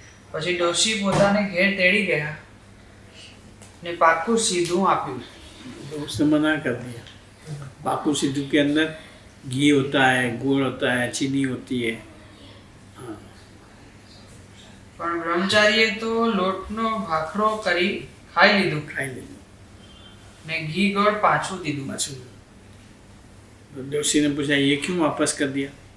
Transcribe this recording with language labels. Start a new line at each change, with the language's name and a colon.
Gujarati: પછી ડોશી પોતાને ઘેર તેડી ગયા ને પાકું સીધું આપ્યું.
Hindi: तो उसने मना कर दिया। पाकू सिद्धू के अंदर घी होता है, गुड़ होता है, चीनी होती है। हाँ,
Gujarati: પણ બ્રહ્મચારીએ તો લોટનો ભાખરો કરી ખાઈ લીધું
Hindi: खाई ले लो।
Gujarati: ને ઘી ગોળ પાછું દીધું.
Hindi: तो डोसी ने पूछा ये क्यों वापस कर दिया?